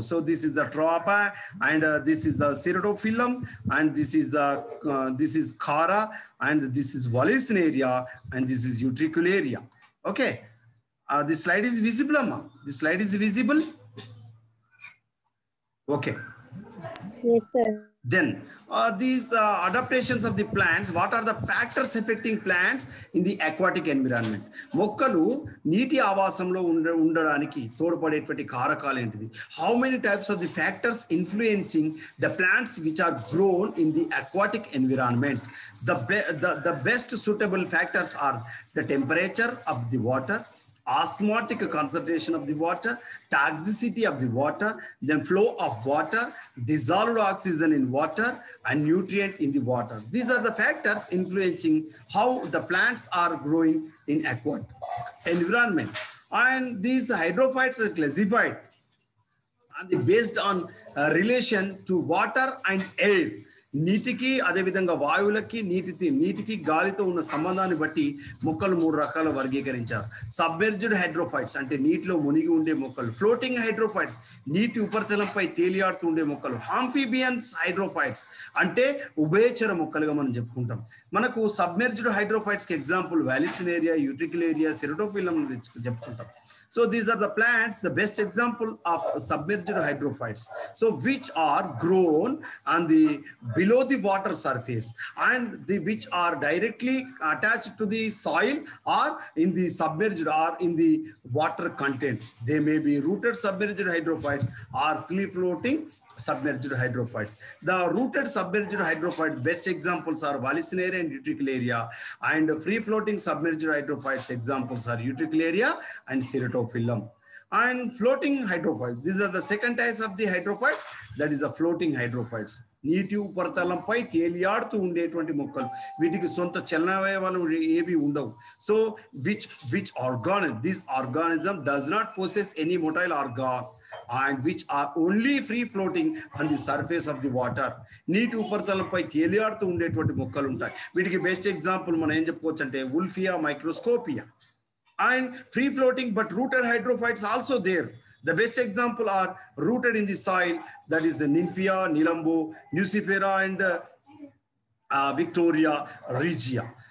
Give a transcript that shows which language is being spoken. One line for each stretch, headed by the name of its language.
English: So this is the trapa, and this is the Ceratophyllum, and this is Chara, and this is Vallisneria, and this is Utricularia. Okay. This slide is visible, Amma. This slide is visible. Okay. Yes, sir. Then these adaptations of the plants, what are the factors affecting plants in the aquatic environment?
Telugu: మొక్కలు నీటి ఆవాసంలో ఉండడానికి తోడ్పడేటువంటి కారకాలు ఏంటిది?
English: How many types of the factors influencing the plants which are grown in the aquatic environment? The best suitable factors are the temperature of the water, osmotic concentration of the water, toxicity of the water, then flow of water, dissolved oxygen in water, and nutrient in the water. These are the factors influencing how the plants are growing in aquatic environment. And these hydrophytes are classified and based on relation to water and air.
Telugu: నీటికి అదేవిధంగా వాయువులకి నీటికి గాలితో ఉన్న సంబంధాన్ని బట్టి మొక్కలు 3 రకాల వర్గీకరించారు. సబ్మెర్జ్డ్ హైడ్రోఫైట్స్ అంటే నీటిలో మునిగి ఉండే మొక్కలు, ఫ్లోటింగ్ హైడ్రోఫైట్స్ నీటి ఉపరితలంపై తేలియాడుతూ ఉండే మొక్కలు, హాంఫీబియన్స్ హైడ్రోఫైట్స్ అంటే ఉభయచర మొక్కలుగా మనం చెప్పుకుంటాం. మనకు సబ్మెర్జ్డ్ హైడ్రోఫైట్స్ కి ఎగ్జాంపుల్ వాలిసినేరియా, యూట్రిక్యులేరియా, సెరటోఫిలం చెప్పుకుంటాం.
English: So these are the plants, the best example of submerged hydrophytes. So which are grown on the below the water surface and which are directly attached to the soil or in the submerged or in the water content. They may be rooted submerged hydrophytes or free floating submerged hydrophytes. The rooted submerged hydrophytes best examples are Vallisneria and Utricularia, and free floating submerged hydrophytes examples are Utricularia and Ceratophyllum. And floating hydrophytes, these are the second type of the hydrophytes, that is the floating hydrophytes.
Telugu: నీటి ఉపరితలంపై తేలియాడుతూ ఉండేటువంటి మొక్కలు, వీటికి సొంత చలనావయవాలు ఏవి ఉండవు.
English: So which this organism does not possess any motile organ and which are only free floating on the surface of the water.
Telugu: నీటి ఉపరితలంపై తేలియాడుతూ ఉండేటువంటి మొక్కలు ఉంటాయి. వీటికి బెస్ట్ ఎగ్జాంపుల్ మనం ఏం చెప్పుకోవచ్చు అంటే Wolffia microscopia.
English: And free floating but rooted hydrophytes also there. The best example are rooted in the soil, that is the Nymphia, Nilambo, Nucifera, and Victoria regia.